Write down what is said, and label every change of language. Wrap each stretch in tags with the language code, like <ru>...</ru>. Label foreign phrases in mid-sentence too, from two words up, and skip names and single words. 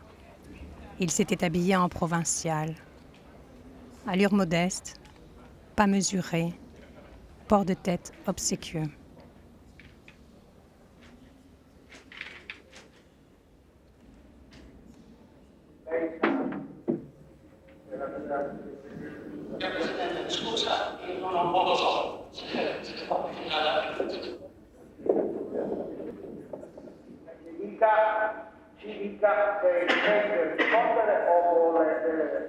<fr>Il s'était habillé en provincial. Allure modeste, pas mesurée, port de tête obséquieux.</fr> <it>Scusa, non lo so. Ci dica se intende rispondere o vuole...</it>